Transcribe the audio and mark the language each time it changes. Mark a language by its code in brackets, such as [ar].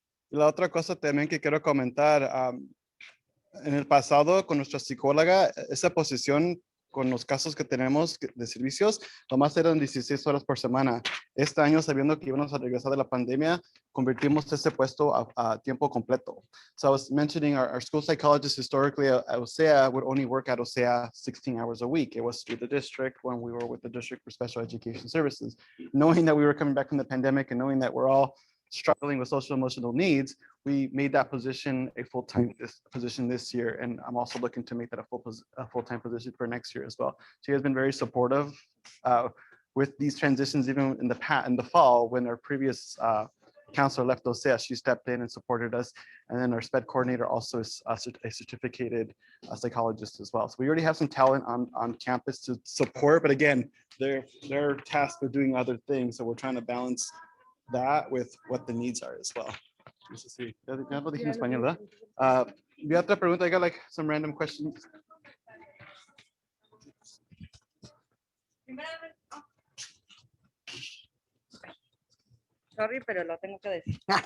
[es] La otra cosa también que quiero comentar, en el pasado con nuestra psicóloga, esa posición con los casos que tenemos de servicios, nomás eran 16 horas por semana. Este año, sabiendo que íbamos a regresar de la pandemia, convertimos ese puesto a tiempo completo. [en] So I was mentioning our school psychologist historically at OCEAA would only work at OCEAA 16 hours a week. It was through the district when we were with the District for Special Education Services. Knowing that we were coming back from the pandemic and knowing that we're all struggling with social emotional needs, we made that position a full-time position this year. And I'm also looking to make that a full-time position for next year as well. She has been very supportive with these transitions, even in the fall when our previous counselor left OCEAA, she stepped in and supported us. And then our SPED coordinator also is a certificated psychologist as well. So we already have some talent on campus to support, but again, they're tasked with doing other things. So we're trying to balance that with what the needs are as well. [es] Sí, ya lo dije en español, ¿verdad? Vi otra pregunta, [en] I got like some random questions. [es] Sorry, pero lo tengo que decir.